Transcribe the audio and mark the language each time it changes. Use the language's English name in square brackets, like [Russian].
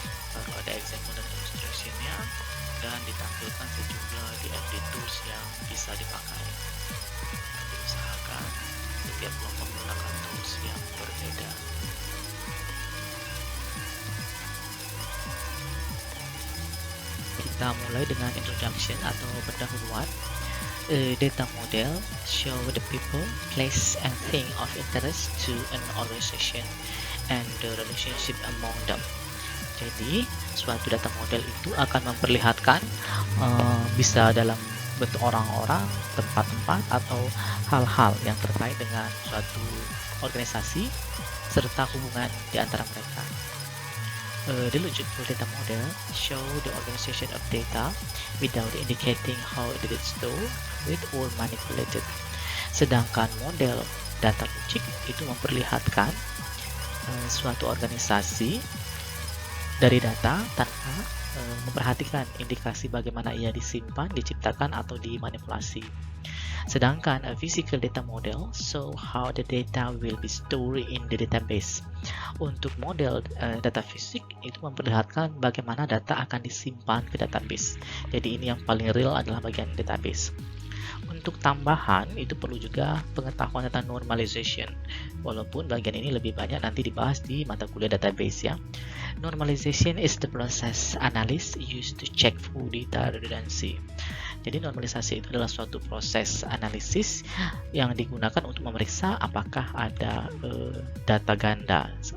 [Indonesian] Lalu ada example dan illustration-nya, dan ditampilkan sejumlah DFD tools yang bisa dipakai. Diusahakan setiap kelompok menggunakan tools yang berbeda. Kita mulai dengan introduction atau pendahuluan. [English] A data model show the people, place, and thing of interest to an organization and the relationship among them. [Indonesian] Jadi, suatu data model itu akan memperlihatkan bisa dalam bentuk orang-orang, tempat-tempat, atau hal-hal yang terkait dengan suatu organisasi serta hubungan di antara mereka. [English] The longitudinal data model show the organization of data without indicating how it is stored with or manipulated. [Indonesian] Sedangkan model data logik itu memperlihatkan suatu organisasi dari data tanpa memperhatikan indikasi bagaimana ia disimpan, diciptakan, atau dimanipulasi. Sedangkan [English] a physical data model show how the data will be stored in the database. [Indonesian] Untuk model data fisik itu memperlihatkan bagaimana data akan disimpan ke database. Jadi ini yang paling real adalah bagian database. Untuk tambahan itu perlu juga pengetahuan tentang normalization. Walaupun bagian ini lebih banyak nanti dibahas di mata kuliah database ya. [English] Normalization is the process analyst used to check for data redundancy. [Indonesian] Jadi normalisasi itu adalah suatu proses analisis yang digunakan untuk memeriksa apakah ada data ganda.